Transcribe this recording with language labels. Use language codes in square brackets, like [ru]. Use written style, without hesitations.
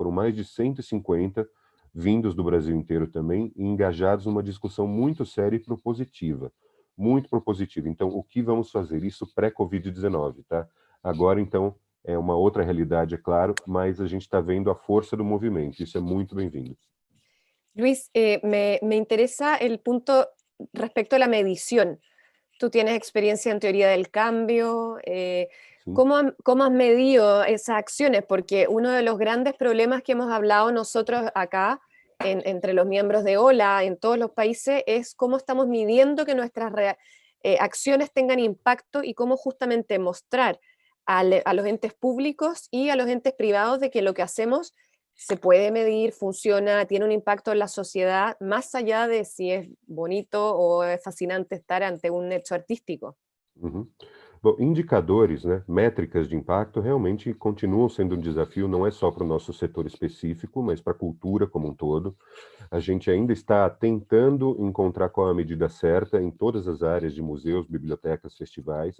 [pt] Foram mais de 150 vindos do Brasil inteiro também, e engajados numa discussão muito séria e propositiva. Muito propositiva. Então, o que vamos fazer? Isso pré-Covid-19, tá? Agora, então, é uma outra realidade, é claro, mas a gente está vendo a força do movimento. Isso é muito bem-vindo. [es] Luis, me interesa el punto respecto a la medición. Tú tienes experiencia en teoría del cambio. ¿Cómo has medido esas acciones? Porque uno de los grandes problemas que hemos hablado nosotros acá, entre los miembros de OLA, en todos los países, es cómo estamos midiendo que nuestras acciones tengan impacto y cómo justamente mostrar a los entes públicos y a los entes privados de que lo que hacemos se puede medir, funciona, tiene un impacto en la sociedad, más allá de si es bonito o es fascinante estar ante un hecho artístico. [pt] Bom, indicadores, né, métricas de impacto realmente continuam sendo um desafio, não é só para o nosso setor específico, mas para a cultura como um todo. A gente ainda está tentando encontrar qual é a medida certa em todas as áreas de museus, bibliotecas, festivais.